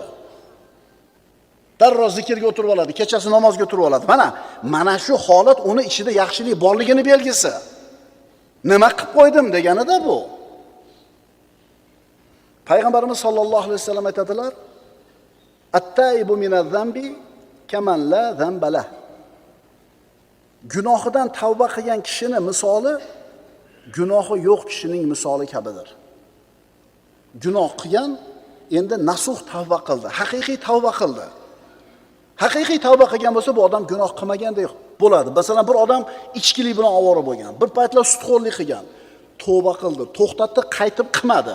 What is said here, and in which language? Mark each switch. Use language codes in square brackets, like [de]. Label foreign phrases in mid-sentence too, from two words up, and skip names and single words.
[uz] Darrov zikrga o'tirib oladi, kechasi namozga o'tirib oladi. Mana shu holat uni ichida yaxshilik borligini belgisi. Nima qilib qo'ydim deganida bu. Payg'ambarimiz sollallohu alayhi vasallam aytadilar: [ar] "التائب من الذنب كمن لا ذنب له." [uz] Gunohidan tavba qilgan kishining misoli gunohi yo'q kishining misoli kabidir. Gunoh qilgan, endi nasuh tavba qildi, haqiqiy tavba qildi. Haqiqiy tavba qilgan bo'lsa, bu odam gunoh qilmagandek bo'ladi. Masalan, bir odam ichkilik bilan ovora bo'lgan, bir paytlar sutxo'rlik qilgan, tavba qildi, to'xtatdi, qaytib qilmadi.